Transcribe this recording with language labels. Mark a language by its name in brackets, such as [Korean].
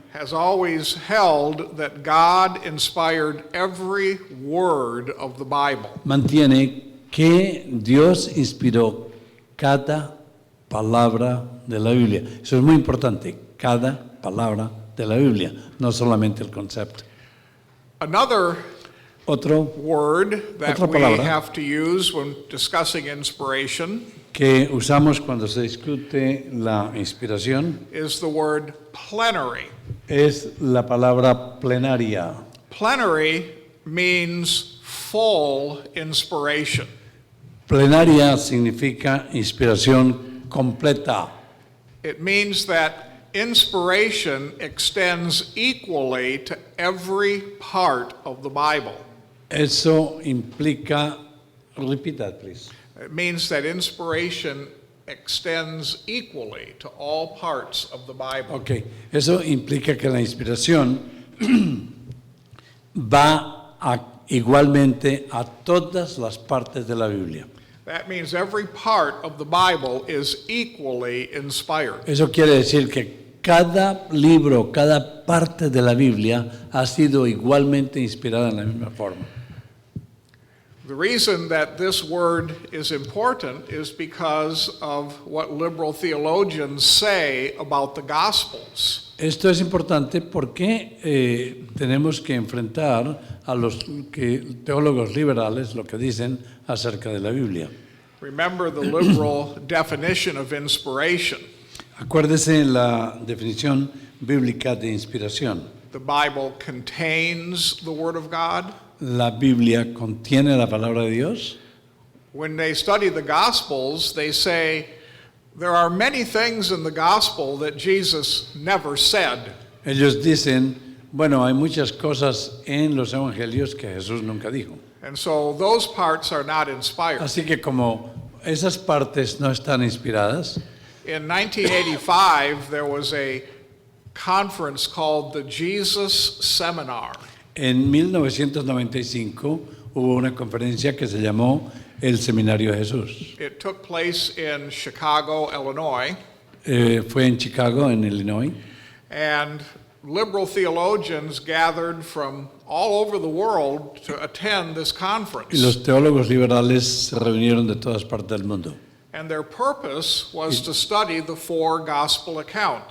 [English] has always held that God inspired every word of the Bible. [Spanish] mantiene que Dios inspiró cada palabra de la Biblia. Eso es muy importante, cada palabra de la Biblia, no solamente el concepto. [English] Another [Spanish] Otro [English] word that [Spanish] Otra [English] we [Spanish] palabra. [English] have to use when discussing inspiration [Spanish] que usamos cuando se discute la inspiración [English] is the word plenary. [Spanish] es la palabra plenaria. [English] Plenary means full inspiration. [Spanish] Plenaria significa inspiración completa. [English] It means that inspiration extends equally to every part of the Bible. [Spanish] Eso implica, [English] repeat that please. It means that inspiration extends equally to all parts of the Bible. [Spanish] Ok, eso implica que la inspiración va igualmente a todas las partes de la Biblia. [English] That means every part of the Bible is equally inspired. [Spanish] Eso quiere decir que cada libro, cada parte de la Biblia ha sido igualmente inspirada en la misma forma. [English] The reason that this word is important is because of what liberal theologians say about the Gospels. [Spanish] Esto es importante porque tenemos que enfrentar a los teólogos liberales lo que dicen acerca de la Biblia. [English] Remember the liberal definition of inspiration. [Spanish] Acuérdese la definición bíblica de inspiración. [English] The Bible contains the Word of God. [Spanish] La Biblia contiene la palabra de Dios. [English] When they study the Gospels, they say there are many things in the Gospel that Jesus never said. [Spanish] Ellos dicen, bueno, hay muchas cosas en los evangelios que Jesús nunca dijo. [English] And so those parts are not inspired. [Spanish] Así que como esas partes no están inspiradas, [English] In 1985, there was a conference called the Jesus Seminar. [Spanish] en 1995 hubo una conferencia que se llamó el Seminario de Jesús. [English] It took place in Chicago, Illinois, [Spanish] Fue en Chicago, en Illinois, [English] and liberal theologians gathered from all over the world to attend this [Spanish] y [English] conference. [Spanish] los teólogos liberales se reunieron de todas partes del mundo. [English] And their purpose was to study the four gospel accounts.